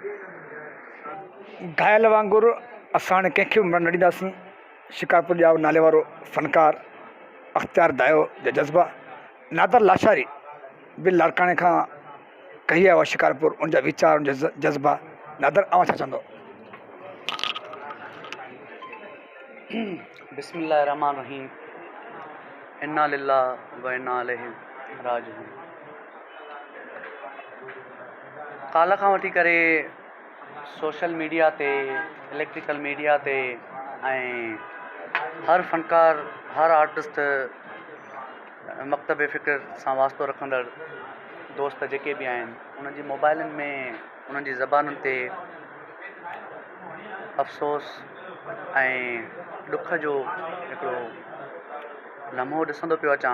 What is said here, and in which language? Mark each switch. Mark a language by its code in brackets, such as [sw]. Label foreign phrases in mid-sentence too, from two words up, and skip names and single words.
[sd] घायल वांगुरु असां हाणे कंहिंखे बि मरण न ॾींदासीं। शिकारपुर जा नाले वारो फ़नकार अख़्तियार दायो जा जज़्बा। नादर लाशारी बिल लाड़काणे खां कही आयो आहे शिकारपुर, उनजा वीचार, उनजा जज़्बा। नादर, आवां छा चवंदो? [ar] بسم الله الرحمن الرحيم. إنا لله وإنا إليه راجعون. [sd] काल्ह खां वठी करे [en] social media [sd] ते, [en] electrical media [sd] ते, ऐं हर फ़नकार, हर आर्टिस्ट, मकतब फ़िक्र सां वास्तो रखंदड़ दोस्त जेके बि आहिनि, उन्हनि जी मोबाइलनि में, उन्हनि जी ज़बानुनि ते अफ़सोस ऐं ॾुख जो हिकिड़ो लम्हो ॾिसंदो पियो अचां।